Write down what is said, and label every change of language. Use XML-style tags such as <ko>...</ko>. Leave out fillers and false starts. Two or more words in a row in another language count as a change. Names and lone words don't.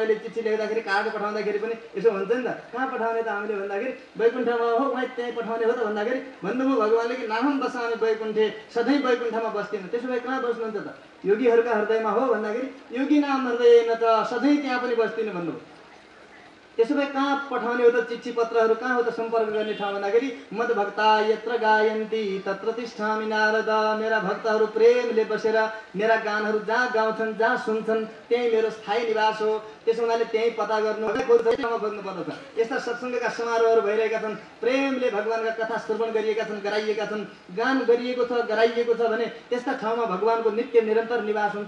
<ne>कहिले चिठी लेख्दाखेरि कार्ड पठाउँदाखेरि पनि यसो भन्छ नि त, कहाँ पठाउने त हामीले भन्दाखेरि वैकुण्ठमा हो, उहीँ त्यहीँ पठाउने हो त भन्दाखेरि भन्नुभयो भगवानले कि</ne> <sa>नाहम बसामी वैकुण्ठे,</sa> <ne>सधैँ वैकुण्ठमा बस्दिनँ। त्यसो भए कहाँ बस्नुहुन्छ त, योगीहरूका हृदयमा हो भन्दाखेरि</ne> <sa>योगी नाम हृदय न त,</sa> <ne>सधैँ त्यहाँ पनि बस्दिनँ भन्नुभयो। त्यसो भए कहाँ पठाउने हो त चिठी पत्रहरू, कहाँ हो त सम्पर्क गर्ने ठाउँ भन्दाखेरि</ne> <sa>मद भक्ता यत्र गायन्ती तत्र तिष्ठामि नारद,</sa> <ne>मेरा भक्तहरू प्रेमले बसेर मेरा गानहरू जहाँ गाउँछन् जहाँ सुन्छन् त्यही मेरो स्थायी निवास हो। त्यसो हुनाले त्यही पता गर्नु बस्नु पर्दछ। यस्ता सत्सङ्गका समारोहहरू भइरहेका छन्, प्रेमले भगवानका कथा श्रवण गरिएका छन्, गराइएका छन्, गान गरिएको छ, गराइएको छ भने त्यस्ता ठाउँमा भगवानको नित्य निरन्तर निवास हुन्छ।</ne>